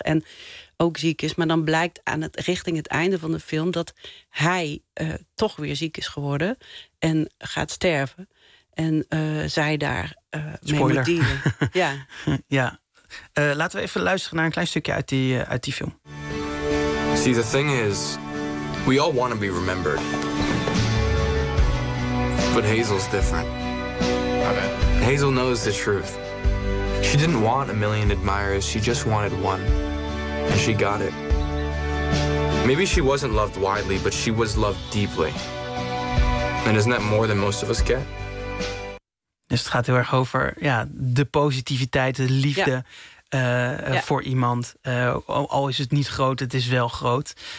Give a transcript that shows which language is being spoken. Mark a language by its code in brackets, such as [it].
[nl] En ook ziek is. Maar dan blijkt aan het richting het einde van de film... dat hij toch weer ziek is geworden en gaat sterven. En zij daar mee moet dienen. Ja. Ja. Laten we even luisteren naar een klein stukje uit die film. [en] See, the thing is, we all want to be remembered. But Hazel's different. Okay. Hazel knows the truth. She didn't want a million admirers, she just wanted one. And she got it. Maybe she wasn't loved widely, but she was loved deeply. And isn't that more than most of us get? [nl] Dus het gaat heel erg over de positiviteit, de liefde voor iemand. Al is het niet groot, het is wel groot.